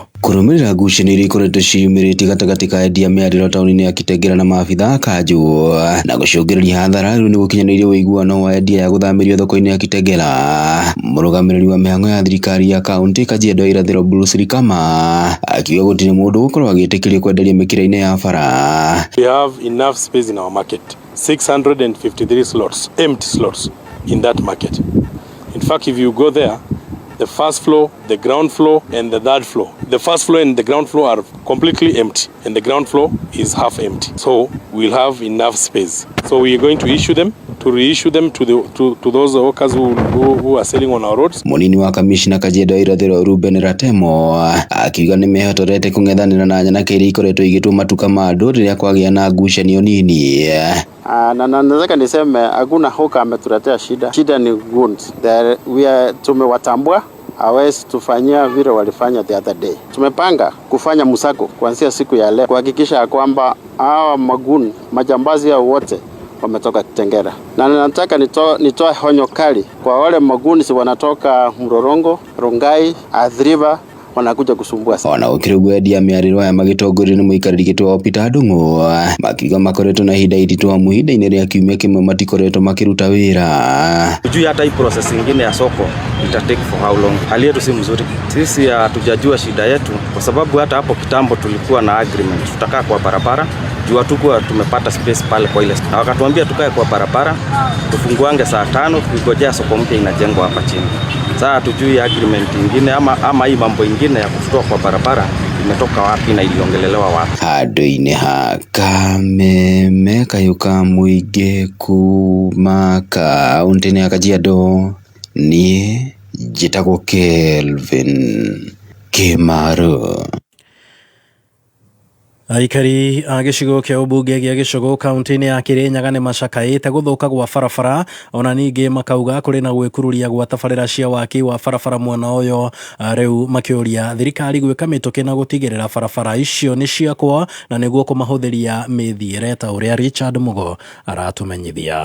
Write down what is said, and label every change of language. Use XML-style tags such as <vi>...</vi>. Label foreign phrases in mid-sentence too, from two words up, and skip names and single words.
<ki>Kũrũmĩrĩra ngucanio iria ikoretwo ciumĩrĩtie gatagatĩ ka endia mĩarĩro taũni-inĩ ya Gĩtengera na maabitha a kanjũ na gũcũngĩrĩria hathara, rĩu nĩ gũkinyanĩirie ũiguano wa endia ya gũthamirio thoko-inĩ ya Gĩtengera. Mũrũgamĩrĩri wa mĩhang'o ya thirikari ya kaunti Kajiado irathĩro Bruce Kama akiuga gũtirĩ mũndũ gũkorwo agĩtĩkĩrio kwenderia mĩkĩra-inĩ ya bara.</ki> <en>We have enough space in our market, 653 slots, empty slots in that market. In fact, if you go there, the first floor, the ground floor and the third floor. The first floor and the ground floor are completely empty and the ground floor is half empty. So we'll have enough space. So we are going to issue them, to reissue them to those workers who are selling on our roads.</en> <ki>Munini wa kamishna Kajiado irathĩro Ruben Ratemo akiuga nĩ mehotorete kũng'ethanĩra na nyanake iria ikoretwo igĩtwo matuka ma andũ rĩrĩa kwagĩa na ngucanio nini.</ki> <sw>Na nataka niseme hakuna hoka ametuletea shida. Shida ni goons. Tumewatambua hawezi tufanyia vile walifanya</sw> <en>the other day.</en> <sw>Tumepanga kufanya musako kuanzia siku ya leo kuhakikisha kwamba hawa maguni majambazi hao wote wametoka Kitengera. Na nataka nitoe honyo kali kwa wale maguni wanatoka Mrorongo, Rongai, Athiriva wanakuja kusumbua sana.</sw> <ki>Ona ukirugwa endia mĩarĩro ya magĩtongorio nĩ mũikarĩri gĩtĩ wa Peter Ndung'u makiuga makoretwo na ihinda iritũ amu ihinda-inĩ rĩa kiumia kĩmwe matikoretwo makĩruta wĩra.</ki> <sw>Tujui hata hii process nyingine ya soko ita</sw> <en>take for how long.</en> <sw>Hali yetu si mzuri. Sisi hatujajua shida yetu kwa sababu hata hapo kitambo tulikuwa na agreement tutakaa kwa barabara. Juu hatukuwa tumepata space pale kwa ile. Na wakatuambia tukae kwa barabara tufunguange saa 5 tukigojea soko mpya inajengwa hapa chini. Sasa hatujui agreement nyingine ama hii mambo ingine ya kufutua kwa barabara imetoka wapi na iliongelelewa wapi.</sw> <ki>Handũ-inĩ ha Kameme Kayuka Mũingĩ kuma kaunti-inĩ ya Kajiado niĩ njĩtagwo Kelvin Kemaru. Aikari a gĩcigo kĩa ũmbunge gĩa Gĩcũgũ kaunti-inĩ ya Kirinyaga nĩ macakaĩte gũthũka gwa barabara, ona ningĩ makauga kũrĩ na gwĩkururia gwa tabarĩra cia waki wa barabara mwena ũyũ, rĩu makĩũria thirikari gwĩka mĩtũkĩ na gũtigĩrĩra barabara icio nĩ ciakwo na nĩguo kũmahũthĩria mĩthiĩre ta ũrĩa Richard Mugo aratũmenyithia.</ki>